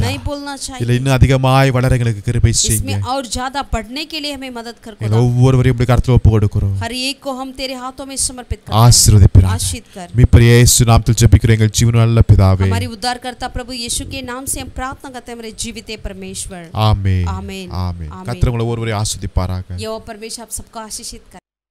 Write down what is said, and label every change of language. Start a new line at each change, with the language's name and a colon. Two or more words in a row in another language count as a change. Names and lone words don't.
Hindi: नहीं बोलना
Tamil: இல்ல
Hindi: चाहिए।
Tamil: இன்னும் அதிகமாய் வளர எங்களுக்கு கிருபை செய்யுங்க.
Hindi: इसमें और ज्यादा बढ़ने के लिए हमें मदद कर
Tamil: எங்க
Hindi: खुदा।
Tamil: ஒவ்வொருவரையும் இப்படி கர்த்தர் ஒப்பு கொடுக்கிறோம்.
Hindi: हर एक को हम तेरे हाथों में समर्पित करते हैं।
Tamil: ஆசீர்வதிப்பீராக.
Hindi: आशीष कर।
Tamil: மீட்பர் இயேசு நாமத்தில் ஜெபிக்கிறோம் எங்கள் ஜீவனுள்ள நல்ல பிதாவே.
Hindi: हमारी उद्धारकर्ता प्रभु यीशु के नाम से हम प्रार्थना करते हैं, हमारे जीवित परमेश्वर।
Tamil: ஆமென்.
Hindi: आमीन।
Tamil: ஆமென்.
Hindi: आमीन।
Tamil: கர்த்தர் உங்களை ஒவ்வொருவரையும் ஆசீர்வதிப்பாராக.
Hindi: यहोवा परमेश्वर आप सबको आशीषित करे।